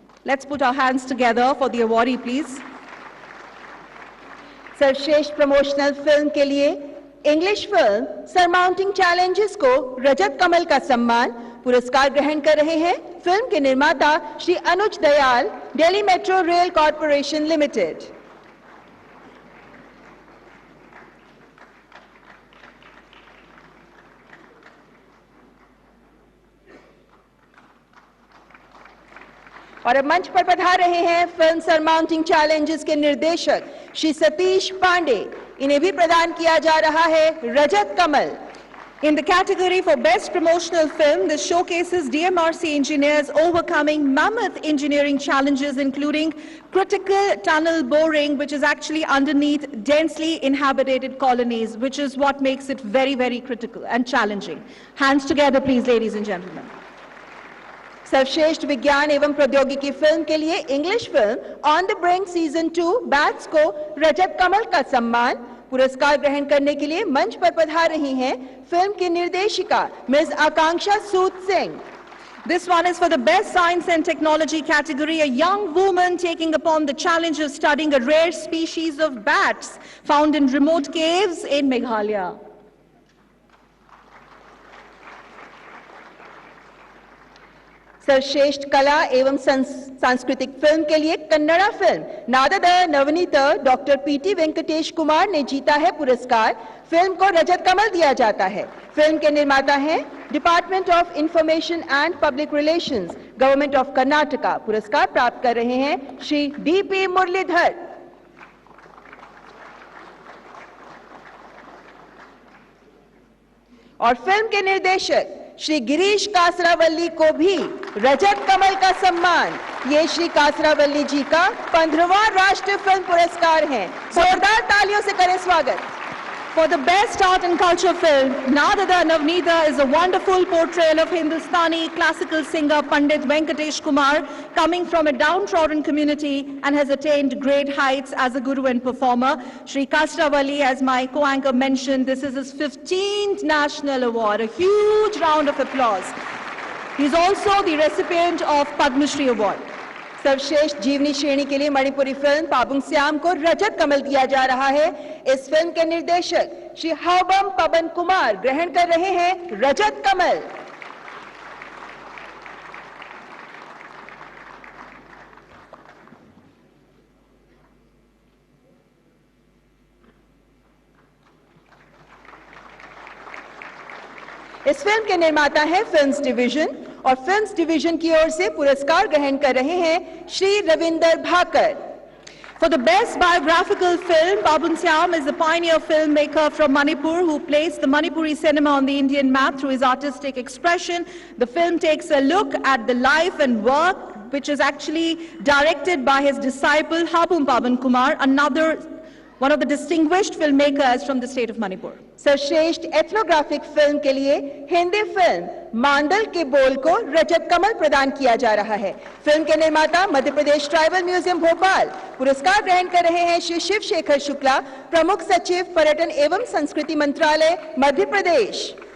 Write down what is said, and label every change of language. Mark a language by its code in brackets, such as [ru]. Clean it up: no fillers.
[en] Let's put our hands together for the awardee, please. [hi] सर्वश्रेष्ठ promotional film के लिए English film सरमाउंटिंग challenges को रजत कमल का सम्मान। पुरस्कार ग्रहण कर रहे हैं फिल्म के निर्माता श्री अनुज Dayal, Delhi metro rail corporation limited. और अब मंच पर पधार रहे हैं फिल्म सरमाउंटिंग चैलेंजेस के निर्देशक श्री सतीश पांडे। इन्हें भी प्रदान किया जा रहा है रजत कमल। [en] In the category for Best Promotional Film, this showcases DMRC engineers overcoming mammoth engineering challenges, including critical tunnel boring, which is actually underneath densely inhabited colonies, which is what makes it very, very critical and challenging. Hands together, please, ladies and gentlemen. [hi] सर्वश्रेष्ठ विज्ञान एवं प्रौद्योगिकी film के लिए English film on the brink season 2 bats को रजत कमल का सम्मान। पुरस्कार ग्रहण करने के लिए मंच पर पधार रही हैं फिल्म की निर्देशिका miss Akanksha Sood Singh. [en] This one is for the Best Science and Technology category, a young woman taking upon the challenge of studying a rare species of bats found in remote caves in Meghalaya. [hi] सर्वश्रेष्ठ कला एवं सांस्कृतिक film के लिए Kannada film नादद Navneet doctor PT Venkatesh Kumar ने जीता है पुरस्कार। फिल्म को रजत कमल दिया जाता है। फिल्म के निर्माता हैं department of information and public relations, government of Karnataka. पुरस्कार प्राप्त कर रहे हैं श्री डीपी मुरलीधर। और फिल्म के निर्देशक श्री गिरीश कासरावल्ली को भी रजत कमल का सम्मान। ये श्री कासरावल्ली जी का 15वां राष्ट्रीय फिल्म पुरस्कार है। जोरदार तालियों से करें स्वागत। [en] For the Best Art and Culture Film, Nadada Navneeta is a wonderful portrayal of Hindustani classical singer Pandit Venkatesh Kumar, coming from a downtrodden community and has attained great heights as a guru and performer. Shri Kasravali, as my co-anchor mentioned, this is his 15th national award. A huge round of applause. He is also the recipient of Padma Shri Award. [hi] सर्वश्रेष्ठ जीवनी श्रेणी के लिए Manipuri film पाबुंग Shyam को रजत कमल दिया जा रहा है। इस फिल्म के निर्देशक श्री हाबम पवन कुमार ग्रहण कर रहे हैं रजत कमल। इस फिल्म के निर्माता हैं फिल्म्स डिवीजन और फिल्म्स डिवीजन की ओर से पुरस्कार ग्रहण कर रहे हैं Shri Ravinder Bhaker. [en] For the Best Biographical Film, Babun Syam is a pioneer filmmaker from Manipur who placed the Manipuri cinema on the Indian map through his artistic expression. The film takes a look at the life and work, which is actually directed by his disciple Habum Paban Kumar, one of the distinguished filmmakers from the state of Manipur. [hi] सर्वश्रेष्ठ ethnographic film के लिए Hindi film Mandal के बोल को रजत कमल प्रदान किया जा रहा है। फिल्म के निर्माता मध्य प्रदेश ट्राइबल म्यूजियम भोपाल। पुरस्कार ग्रहण कर रहे हैं श्री शिव शेखर शुक्ला, प्रमुख सचिव पर्यटन एवं संस्कृति मंत्रालय मध्य प्रदेश।